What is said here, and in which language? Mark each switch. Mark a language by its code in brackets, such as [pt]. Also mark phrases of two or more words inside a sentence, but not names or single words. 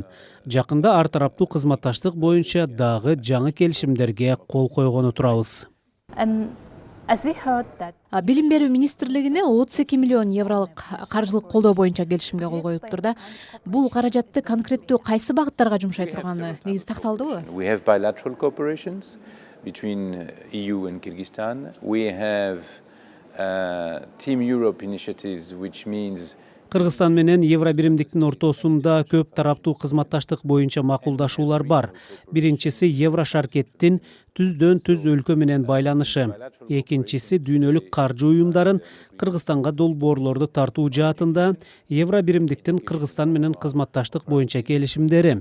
[ky] Жакында ар тараптуу кызматташтык боюнча дагы жаңы келишимдерге кол койгону турабыз. Билим берүү министрлигине 32 миллион евролук каржылык колдоо боюнча келишимге кол коюлуптур да. Бул каражатты конкреттүү кайсы багыттарга жумшай турганы негизи такталдыбы? [en] We have bilateral cooperations between EU and Kyrgyzstan. We have Team Europe initiatives, which means [ky] Кыргызстан менен евро биримдиктин ортосунда көп тараптуу кызматташтык боюнча макулдашуулар бар. Биринчиси евро шаркеттин түздөн түз өлкө менен байланышы. Экинчиси дүйнөлүк каржы уюмдарын Кыргызстанга долбоорлорду тартуу жаатында евро биримдиктин Кыргызстан менен кызматташтык боюнча келишимдери.